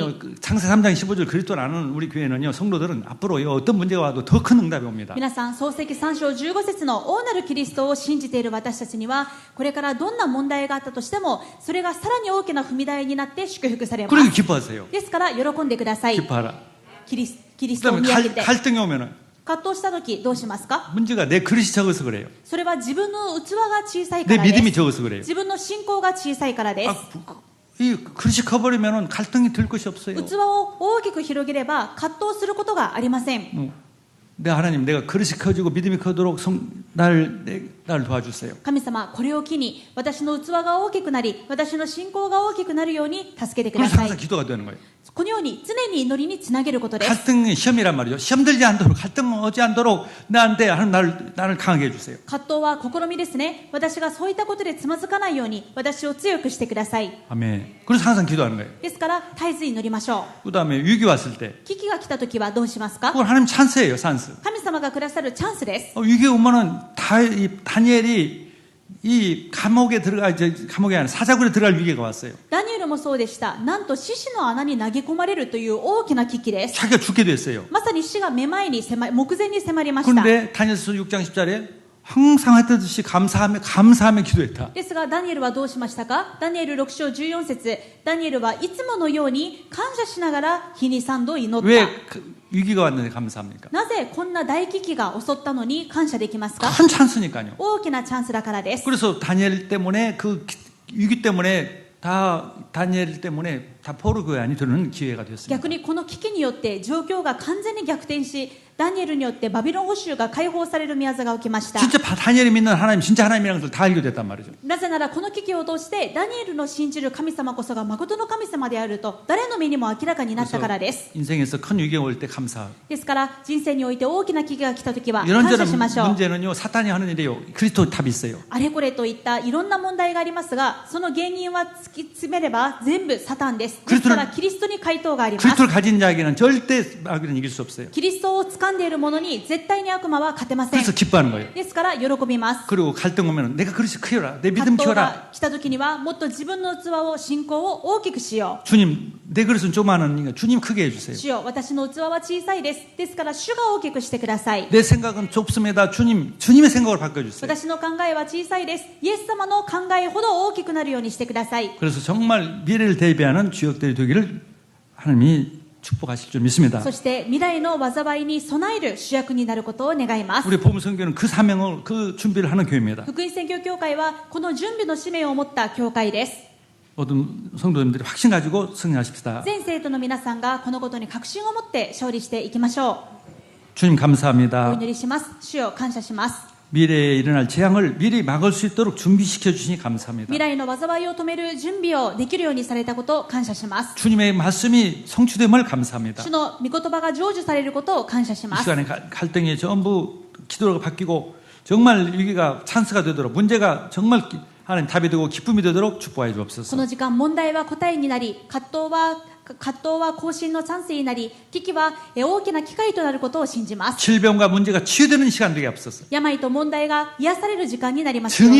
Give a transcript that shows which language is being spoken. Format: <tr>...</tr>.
<ko>여러분요, 창세 3장 15절 그리스도를 아는 우리 교회는요, 성도들은 앞으로 어떤 문제가 와도 더 큰 응답이 옵니다.</ko> <ja>皆さん、創世記3章15節の大なるキリストを信じている私たちには、これからどんな問題があったとしても、それがさらに大きな踏み台になって祝福されま</ja> <ko>그러니</ko> <ja>す。</ja> <ko>기뻐하세요.</ko> <ja>ですから喜んでください。</ja> <ko>기뻐하라.</ko> <ja>キリストを</ja> <ko>그다음에</ko> <ja>見上げて。</ja> <ko>갈등이 오면은</ko> <ja>葛藤した時どうしますか？</ja> <ko>문제가 내 그릇이 적어서 그래요.</ko> <ja>それは自分の器が小さいか</ja> <ko>내</ko> <ja>らです。</ja> <ko>믿음이 적어서 그래요.</ko> <ja>自分の信仰が小さいからです。</ja> <ko>이 그릇이 커버리면은 갈등이 들 것이 없어요.</ko> <ja>器を大きく広げれば葛藤することがありません。</ja> <ko>내 하나님, 내가 그릇이 커지고 믿음이 커도록 나를 도와주세요.</ko> <ja>神様、これを機に私の器が大きくなり、私の信仰が大きくなるように助けてくだ</ja> <ko>그래서</ko> <ja>さい。</ja> <ko>항상 기도가 되는 거예요.</ko> <ja>このように常に祈りにつなげることです。</ja> <ko>갈등이 시험이란 말이죠. 시험 들지 않도록, 갈등 오지 않도록 나한테 하나님 나를 강하게 해주세요.</ko> <ja>葛藤は試みですね。私がそういったことでつまずかないように私を強くしてください。</ja> <ko>아멘. 그래서 항상 기도하는 거예요.</ko> <ja>ですから絶えず祈りましょう。</ja> <ko>그다음에 위기 왔을 때</ko> <ja>危機が来た時はどうしますか？</ja> <ko>그건 하나님 찬스예요, 찬스.</ko> <ja>神様がくださるチャンスです。</ja> <ko>위기 오면은 다니엘이 이 감옥에 감옥이 아니라 사자굴에 들어갈 위기가 왔어요.</ko> <ja>ダニエルもそうでした。なんと獅子の穴に投げ込まれるという大きな危機です。</ja> <ko>자기가 죽게 됐어요.</ko> <ja>まさに死が目前に目前に迫りました。</ja> <ko>그런데 다니엘서 6장 10절에 항상 했듯이 감사하며 기도했다.</ko> <ja>ですがダニエルはどうしましたか？ダニエル6章14節、ダニエルはいつものように感謝しながら日に3度祈っ</ja> <ko>왜</ko> <ja>た。</ja> <ko>위기가 왔는데 감사합니까?</ko> <ja>なぜこんな大危機が襲ったのに感謝できますか？</ja> <ko>큰 찬스니까요.</ko> <ja>大きなチャンスだからです。</ja> <ko>그래서 다니엘 때문에 그 위기 때문에 다니엘 때문에 다 포로 교환이 되는 기회가 됐습니다.</ko> <ja>逆にこの危機によって状況が完全に逆転し、ダニエルによってバビロン捕囚が解放される宮座が起きました。</ja> <ko>진짜 다니엘이 믿는 하나님, 진짜 하나님이라는 것을 다 알게 됐단 말이죠.</ko> <ja>なぜならこの危機を通してダニエルの信じる神様こそが誠の神様であると誰の目にも明らかになったからです。</ja> <ko>인생에서 큰 위기가 올 때 감사.</ko> <ja>ですから人生において大きな危機が来た時は感謝</ja> <ko>이런저런</ko> <ja>しましょう。</ja> <ko>문제는요, 사탄이 하는 일이에요. 그리스도 답이 있어요.</ko> <ja>あれこれといったいろんな問題がありますが、その原因は突き詰めれば全部サタンです。ですからキリストに回答があります。</ja> <ko>그리스도를 가진 자에게는 절대 마귀는 이길 수 없어요.</ko> <ja>キリストを掴んでいる者に絶対に悪魔は勝てません。</ja> <ko>그래서 기뻐하는 거예요.</ko> <ja>ですから喜びます。</ja> <ko>그리고 갈등 오면 내가 그릇이 크여라. 내 믿음</ko> <ja>葛藤</ja> <ko>키워라.</ko> <ja>が来た時にはもっと自分の器を信仰を大きくしよ</ja> <ko>주님, 내 그릇은 조그마하니까 주님 크게</ko> <ja>う。</ja> <ko>해주세요.</ko> <ja>主よ、私の器は小さいです。ですから主が大きくしてください。</ja> <ko>내 생각은 좁습니다. 주님의 생각을 바꿔주세요.</ko> <ja>私の考えは小さいです。イエス様の考えほど大きくなるようにしてください。</ja> <ko>그래서 정말 미래를 대비하는 주역들이 되기를 하나님이 축복하실 줄 믿습니다.</ko> <ja>そして未来の災いに備える主役になることを願います。</ja> <ko>우리 보험선교는 그 사명을, 그 준비를 하는 교회입니다.</ko> <ja>福音宣教協会はこの準備の使命を持った教会です。</ja> <ko>모든 성도님들이 확신 가지고 승리하십시다.</ko> <ja>全生徒の皆さんがこのことに確信を持って勝利していきましょ</ja> <ko>주님</ko> <ja>う。お</ja> <ko>감사합니다.</ko> <ja>祈りします。主よ、感謝します。</ja> <ko>미래에 일어날 재앙을 미리 막을 수 있도록 준비시켜 주시니 감사합니다.</ko> <ja>未来の災いを止める準備をできるようにされたことを感謝します。</ja> <ko>주님의 말씀이 성취됨을 감사합니다.</ko> <ja>主の御言葉が成就されることを感謝し</ja> <ko>이</ko> <ja>ます。</ja> <ko>시간에 갈등이 전부 기도가 바뀌고 정말 위기가 찬스가 되도록 문제가 정말 하나님 답이 되고 기쁨이 되도록 축복해</ko> <ja>こ</ja> <ko>주옵소서.</ko> <ja>の時間、問題は答えになり、葛藤は更新のチャンスになり、危機は大きな機会となることを信じます。</ja> <ko>질병과 문제가 치유되는 시간 되게 앞서서</ko> <ja>病と問題が癒される時間になりますように、</ja>